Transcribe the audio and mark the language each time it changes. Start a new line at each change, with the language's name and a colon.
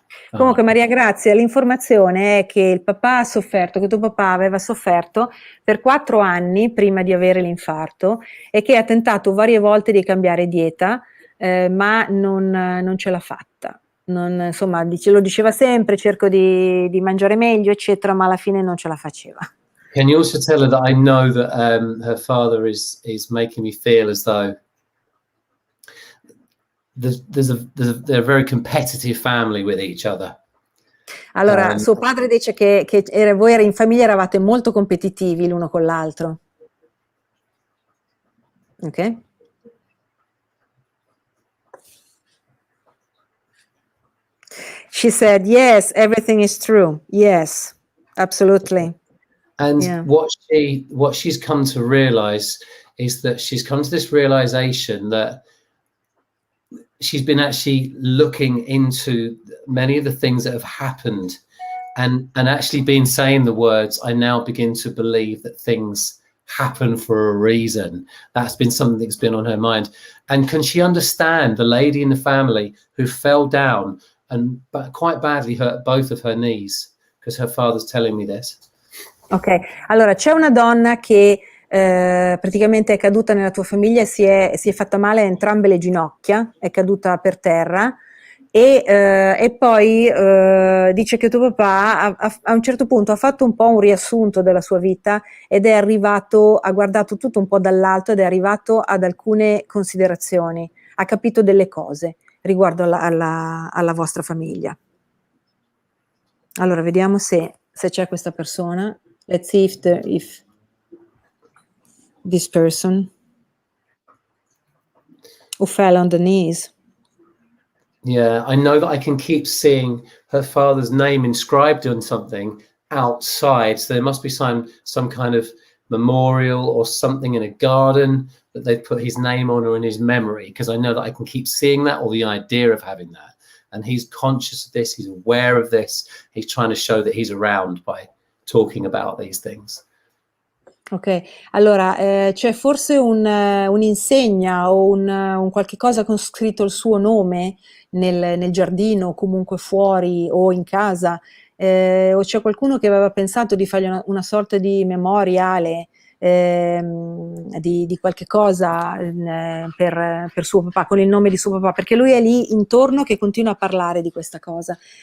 Italian: Comunque Maria Grazia, l'informazione è che il papà ha sofferto, che tuo papà aveva sofferto per 4 anni prima di avere l'infarto e che ha tentato varie volte di cambiare dieta, ma non ce l'ha fatta. Insomma, lo diceva sempre, cerco di mangiare meglio, eccetera, ma alla fine non ce la faceva.
English: Can you also tell her that I know that her father is making me feel as though they're a very competitive family with each other.
Italian: Allora, suo padre dice che voi in famiglia eravate molto competitivi l'uno con l'altro. Ok?
English: She said, yes, everything is true. Yes, absolutely. And yeah. what she's come to realize is that she's come to this realization that she's been actually looking into many of the things that have happened and actually been saying the words, I now begin to believe that things happen for a reason. That's been something that's been on her mind. And can she understand the lady in the family who fell down and quite badly hurt both of her knees? Because her father's telling me this.
Italian: Ok, allora c'è una donna che praticamente è caduta nella tua famiglia, si è fatta male a entrambe le ginocchia, è caduta per terra e poi dice che tuo papà a un certo punto ha fatto un po' un riassunto della sua vita ed è arrivato, ha guardato tutto un po' dall'alto ed è arrivato ad alcune considerazioni, ha capito delle cose riguardo alla vostra famiglia. Allora vediamo se c'è questa persona.
English: Let's see if this person who fell on the knees. Yeah, I know that I can keep seeing her father's name inscribed on something outside. So there must be some kind of memorial or something in a garden that they've put his name on or in his memory, because I know that I can keep seeing that, or the idea of having that. And he's conscious of this, he's aware of this, he's trying to show that he's around by talking about these things.
Italian: Ok, allora c'è forse un'insegna o un qualche cosa con scritto il suo nome nel giardino o comunque fuori o in casa, o c'è qualcuno che aveva pensato di fargli una sorta di memoriale di qualche cosa per suo papà, con il nome di suo papà, perché lui è lì intorno che continua a parlare di questa cosa.